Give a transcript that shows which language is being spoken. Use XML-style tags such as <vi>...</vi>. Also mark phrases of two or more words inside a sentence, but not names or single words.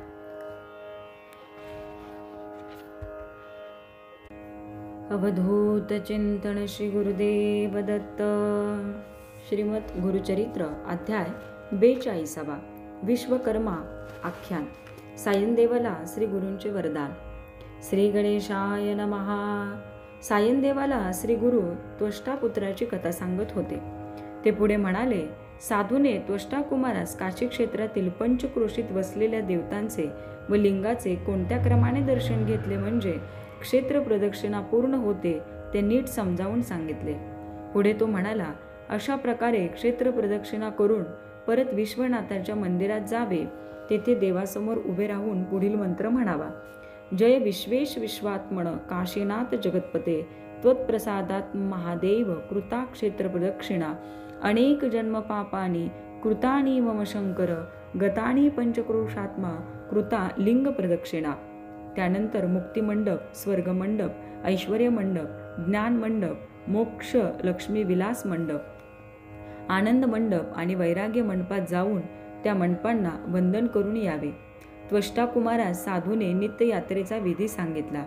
<mr>अवधूत चिंतन श्री गुरुदेव दत्त. श्रीमद गुरुचरित्र अध्याय 42. विश्वकर्मा आख्यान. सायनदेवाला श्री गुरूंचे वरदान. श्री गणेशाय नमः. सायनदेवाला श्री गुरु त्वष्टापुत्राची कथा सांगत होते. ते पुढे म्हणाले, साधूने त्वष्टाकुमारास काशी क्षेत्रातील पंचक्रोशीत वसलेल्या देवतांचे व लिंगाचे कोणत्या क्रमाने दर्शन घेतले म्हणजे क्षेत्र प्रदक्षिणा पूर्ण होते ते नीट समजावून सांगितले. पुढे तो म्हणाला, अशा प्रकारे क्षेत्र प्रदक्षिणा करून परत विश्वनाथाच्या मंदिरात जावे. तेथे देवासमोर उभे राहून पुढील मंत्र म्हणावा.</mr> <sa>जय विश्वेश विश्वात्मन काशीनाथ जगतपते त्वत्प्रसादात महादेव कृता क्षेत्र प्रदक्षिणा अनेक जन्म पापानी कृतानी मम शंकर गतानी पंचक्रोशात्मा कृता लिंग प्रदक्षिणा.</sa> <mr>त्यानंतर मुक्तिमंडप, स्वर्गमंडप, ऐश्वर्य मंडप, ज्ञान मंडप, मोक्ष लक्ष्मी विलास मंडप, आनंद मंडप आणि वैराग्य मंडपात जाऊन त्या मंडपांना वंदन करून यावे. त्वष्टाकुमारास साधूने नित्य यात्रेचा विधी सांगितला.</mr>